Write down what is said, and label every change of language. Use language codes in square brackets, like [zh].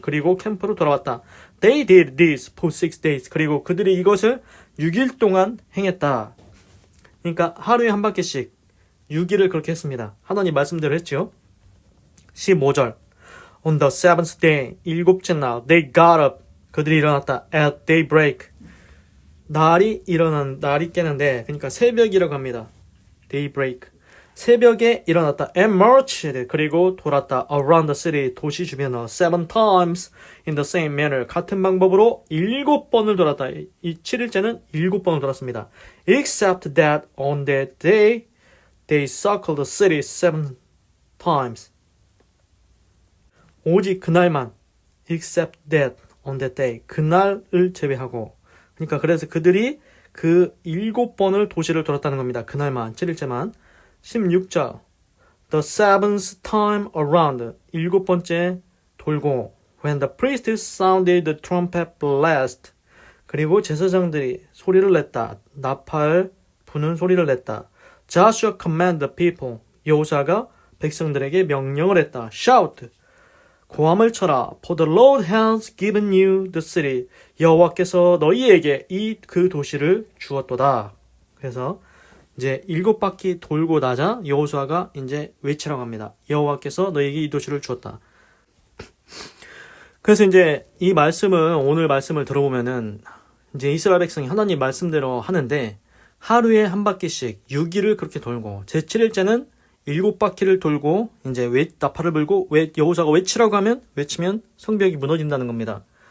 [ko] 그리고 캠프로 돌아왔다. [en] They did this for 6 days. [ko] 그리고 그들이 이것을 6일 동안 행했다. 그러니까 하루에 한 바퀴씩 6일을 그렇게 했습니다. 하나님 말씀대로 했죠. [en] 15절 On the seventh day, [ko] 일곱째 날, [en] they got up. [ko] 그들이 일어났다. [en] At daybreak. [ko] 날이 깨는데, 그러니까 새벽이라고 합니다. [en] daybreak. [ko] 새벽에 일어났다. [en] And marched. [ko] 그리고 돌았다. [en] Around the city. [ko] 도시 주변을 [en] 7 times in the same manner. [ko] 같은 방법으로 7번을 돌았다. 이 7일째는 7번을 돌았습니다. [en] Except that on that day, they circled the city 7 times. [ko] 오직 그날만 [en] except that on that day [ko] 그날을 제외하고 그러니까 그래서 그들이 그 7번을 도시를 돌았다는 겁니다. 그날만 7일째만 16절 [en] The seventh time around [ko] 7번째 돌고 [en] When the priest sounded the trumpet blast [ko] 그리고 제사장들이 소리를 냈다. 나팔 부는 소리를 냈다. [en] Joshua commanded the people [ko] 여호수아가 백성들에게 명령을 했다. [en] Shout [ko] 고함을 쳐라. [en] For the Lord has given you the city. [ko] 여호와께서 너희에게 그 도시를 주었도다. 그래서 이제 7바퀴 돌고 나자 여호수아가 이제 외치라고 합니다. 여호와께서 너희에게 이 도시를 주었다. 그래서 이제 이 말씀을 오늘 말씀을 들어보면은 이제 이스라엘 백성이 하나님 말씀대로 하는데 하루에 한 바퀴씩 6일을 그렇게 돌고 제 7일째는 7바퀴를 돌고 이제 나팔을 불고 여호수아가 외치면 성벽이 무너진다는 겁니다.